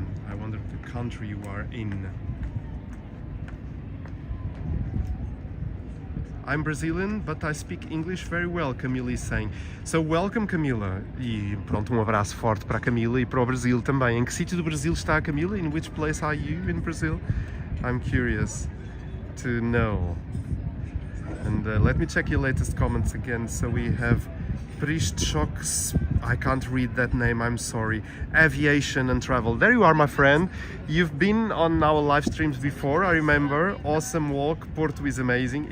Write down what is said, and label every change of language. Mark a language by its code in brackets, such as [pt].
[en] I wonder the country you are in. I'm Brazilian, but I speak English very well, Camila is saying. So welcome, Camila. [pt] E pronto, abraço forte para a Camila e para o Brasil também. Em que sítio do Brasil está a Camila? [en] In which place are you in Brazil? I'm curious to know. And let me check your latest comments again. So we have Pristchok, I can't read that name, I'm sorry. Aviation and travel. There you are, my friend. You've been on our live streams before, I remember. Awesome walk. Porto is amazing.